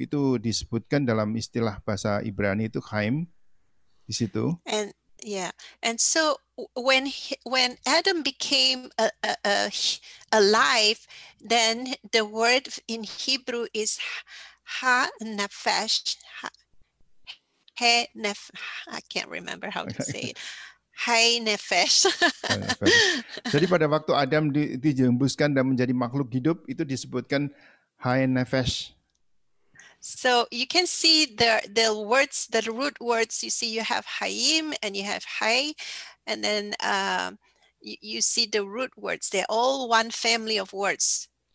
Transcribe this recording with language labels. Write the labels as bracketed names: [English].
[Indonesian] Itu disebutkan dalam istilah bahasa Ibrani itu chaim di situ. [English] And so when Adam became alive, then the word in Hebrew is ha-nefesh. I can't remember how to say it. [Hebrew] Ha-nefesh. [Indonesian] Jadi pada waktu Adam dihembuskan dan menjadi makhluk hidup, itu disebutkan ha-nefesh. [English] So you can see the words, the root words. You see, you have hayim and you have hay, and then you see the root words. They're all one family of words.